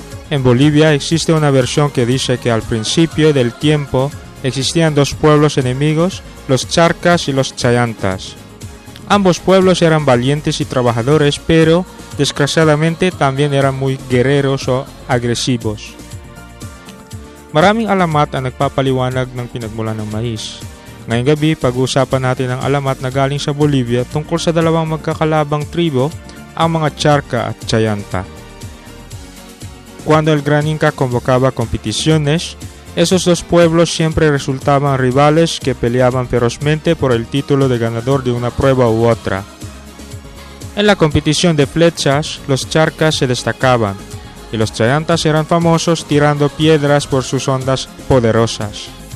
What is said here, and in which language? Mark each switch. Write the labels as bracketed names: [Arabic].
[Spanish] En Bolivia existe una versión que dice que al principio del tiempo existían dos pueblos enemigos, los charcas y los chayantas. Ambos pueblos eran valientes y trabajadores, pero desgraciadamente también eran muy guerreros o agresivos. [Filipino] Maraming alamat ang nagpapaliwanag ng pinagmulan ng mais. Ngayong gabi, pag-uusapan natin ang alamat na galing sa Bolivia tungkol sa dalawang magkakalabang tribo, ang mga charca at chayanta. [Spanish] Cuando el Gran Inca convocaba competiciones, esos dos pueblos siempre resultaban rivales que peleaban ferozmente por el título de ganador de una prueba u otra. En la competición de flechas, los charcas se destacaban, y los chayantas eran famosos tirando piedras por sus ondas poderosas.